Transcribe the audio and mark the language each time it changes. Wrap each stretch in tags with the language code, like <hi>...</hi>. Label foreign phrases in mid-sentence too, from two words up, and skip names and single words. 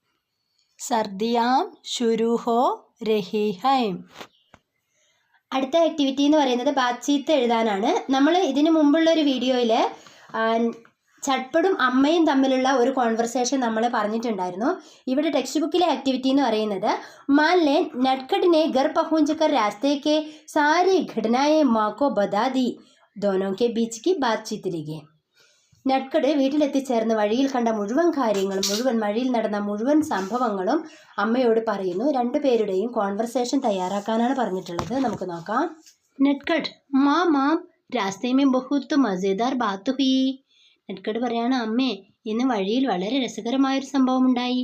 <hi>सर्दियाँ शुरू हो रही हैं.</hi> <ml>അടുത്ത ആക്ടിവിറ്റി എന്ന് പറയുന്നത് ബാത്ചീത്ത് എഴുതാനാണ്. നമ്മൾ ഇതിനു മുമ്പുള്ള ഒരു വീഡിയോയിൽ ചട്പടും അമ്മയും തമ്മിലുള്ള ഒരു കോൺവെർസേഷൻ നമ്മൾ പറഞ്ഞിട്ടുണ്ടായിരുന്നു. ഇവിടെ ടെക്സ്റ്റ് ബുക്കിലെ ആക്ടിവിറ്റി എന്ന് പറയുന്നത്</ml> <hi>मान लें नटखट ने घर पहुंचकर रास्ते के सारी घटनाएं माँ को बता दी. दोनों के बीच की बातचीत लिखे.</hi> <ml>നട്കട് വീട്ടിലെത്തിച്ചേർന്ന് വഴിയിൽ കണ്ട മുഴുവൻ കാര്യങ്ങളും വഴിയിൽ നടന്ന മുഴുവൻ സംഭവങ്ങളും അമ്മയോട് പറയുന്നു. രണ്ടുപേരുടെയും കോൺവെർസേഷൻ തയ്യാറാക്കാനാണ് പറഞ്ഞിട്ടുള്ളത്. നമുക്ക് നോക്കാം.</ml> <hi>नटखट माँ रास्ते में बहुत मज़ेदार बात हुई.</hi> <ml>നട്കട് പറയാണ്, അമ്മേ ഇന്ന് വഴിയിൽ വളരെ രസകരമായൊരു സംഭവം ഉണ്ടായി.</ml>